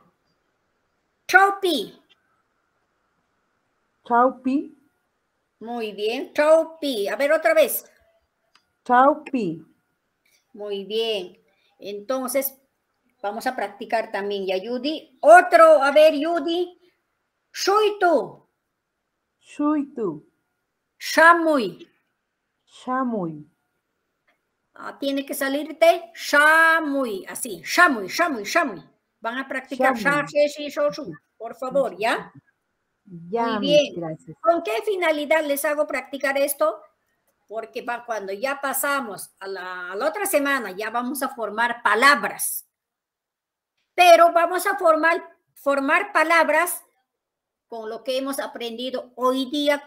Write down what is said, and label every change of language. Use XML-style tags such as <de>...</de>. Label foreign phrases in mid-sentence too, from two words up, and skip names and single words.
<es>Chaupi. Chaupi. Muy bien, Chaupi. A ver, otra vez. Chaupi. Muy bien. Entonces, vamos a practicar también, ¿ya, Judy? Otro, a ver, Judy. Shuitu. Shuitu. Shamuy. Shamuy. Tiene que salirte Shamuy, así. Shamuy. Van a practicar Sha, she, shi, sho, shu. Por favor, ¿ya? Ya, muy bien. Gracias. ¿Con qué finalidad les hago practicar esto? Porque cuando ya pasamos a la otra semana, ya vamos a formar palabras. Pero vamos a formar palabras con lo que hemos aprendido hoy día.</es>